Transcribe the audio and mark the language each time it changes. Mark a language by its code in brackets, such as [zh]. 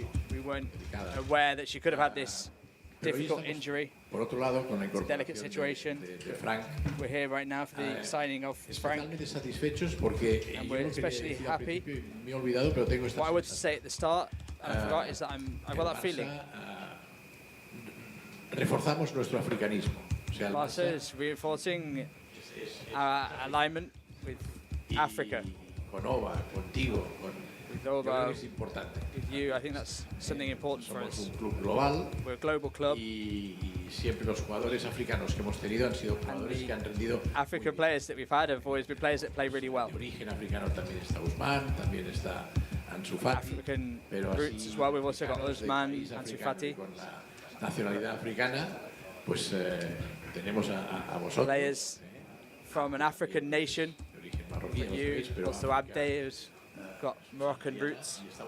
[en] We weren't aware that she could have had this difficult injury. It's a delicate situation. We're here right now for the signing of Frank. And we're especially happy. What I would say at the start, and I forgot, is that I've got that feeling. [es] Reforzamos nuestro africanismo. [en] Barca is reinforcing our alignment with Africa. [es] Con Ova, contigo, [en] with Ova, [es] es importante. [en] with you. I think that's something important for us. [es] Somos un club global. [en] We're a global club. [es] Y siempre los jugadores africanos que hemos tenido han sido jugadores que han rendido. [en] African players that we've had have always been players that play really well. [es] De origen africano también está Usman, también está Ansu Fati. [en] African roots as well. We've also got Usman, Ansu Fati. [es] Con la nacionalidad africana, pues tenemos a vosotros. [en] Players from an African nation. You, also Abde, who's got Moroccan roots.